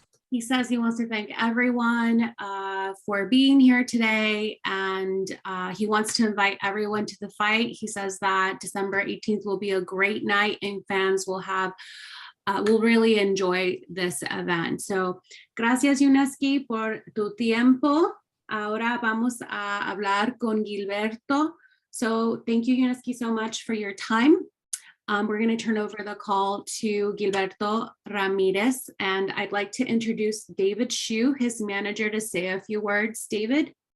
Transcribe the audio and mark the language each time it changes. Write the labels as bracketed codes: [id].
[en] He says he wants to thank everyone for being here today, and he wants to invite everyone to the fight. He says that December 18th will be a great night and fans will really enjoy this event. [es] So, gracias Yunieski por tu tiempo. Ahora vamos a hablar con Gilberto. [en] So, thank you Yunieski so much for your time. We're going to turn over the call to Gilberto Ramirez, and I'd like to introduce David Shu, his manager, to say a few words. David?